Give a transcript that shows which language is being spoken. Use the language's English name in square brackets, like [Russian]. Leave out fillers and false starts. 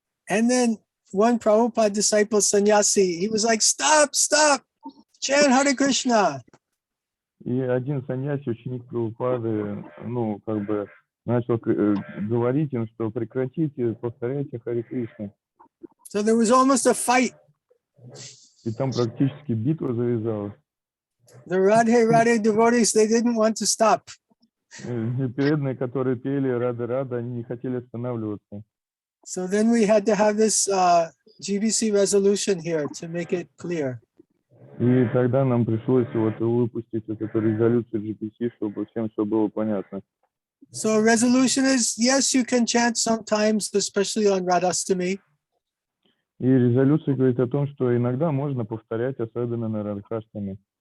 [English] And then one Prabhupada disciple, sannyasi, he was like, stop, stop, chant Hare Krishna. [Russian] И один саньяси, ученик Прабхупады, ну, как бы начал говорить им, что прекратите, повторяйте Харе Кришна. [English] So there was almost a fight. [Russian] И там практически битва завязалась. [English] The Radhe, Radhe devotees, they didn't want to stop. [Russian] И преданные, которые пели Рада-Рада, они не хотели останавливаться. [English] So then we had to have this GBC resolution here to make it clear. [Russian] И тогда нам пришлось вот выпустить вот эту резолюцию GPC, чтобы всем все было понятно. [English] So resolution is, yes, you can chant sometimes, especially on Radhastami. [Russian] И резолюция говорит о том, что иногда можно повторять, особенно на Радхаштами,